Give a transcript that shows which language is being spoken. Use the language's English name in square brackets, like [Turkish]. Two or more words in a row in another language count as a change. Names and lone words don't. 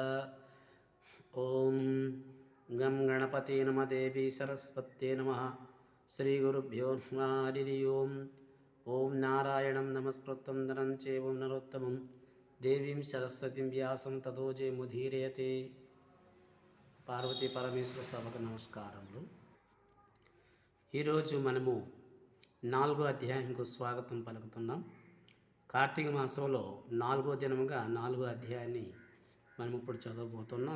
[Sanskrit] ॐ गं गणपते नमः देवी सरस्वत्यै नमः। श्रीगुरुभ्यो नमः। हरि ओं। ॐ नारायणं नमस्कृतं नरं चैव नरोत्तमं देवीं सरस्वतीं व्यासं ततो जयमुदीरयते। [Telugu] పార్వతీ పరమేశ్వర సభకు నమస్కారములు. ఈరోజు మనము 4వ అధ్యాయంకు స్వాగతం పలుకుతున్నాం. కార్తీక మాసంలో 4వ దినముగా 4వ అధ్యాయాన్ని మనం ఇప్పుడు చదవబోతున్నాం.